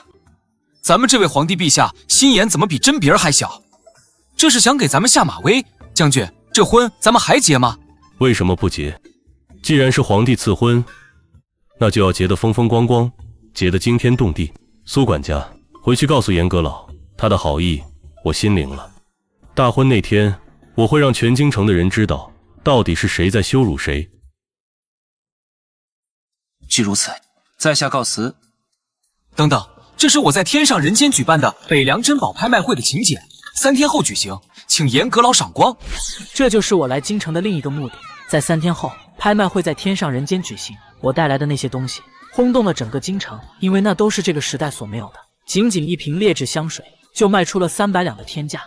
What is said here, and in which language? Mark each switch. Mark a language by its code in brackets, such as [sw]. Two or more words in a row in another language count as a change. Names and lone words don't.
[zh] 咱們這位皇帝陛下心眼怎麼比甄別兒還小？這是想給咱們下馬威？將軍，這婚咱們還結嗎？為什麼不結？既然是皇帝賜婚，那就要結得風風光光，結得驚天動地。蘇管家，回去告訴嚴閣老，他的好意我心領了。大婚那天，我會讓全京城的人知道，到底是誰在羞辱誰。既如此，在下告辭。等等，這是我在天上人間舉辦的北涼珍寶拍賣會的請柬，3天後舉行，請嚴閣老賞光。這就是我來京城的另一個目的。在3天後，拍賣會在天上人間舉行。我帶來的那些東西轟動了整個京城，因為那都是這個時代所沒有的。僅僅一瓶劣質香水就賣出了300兩的天價。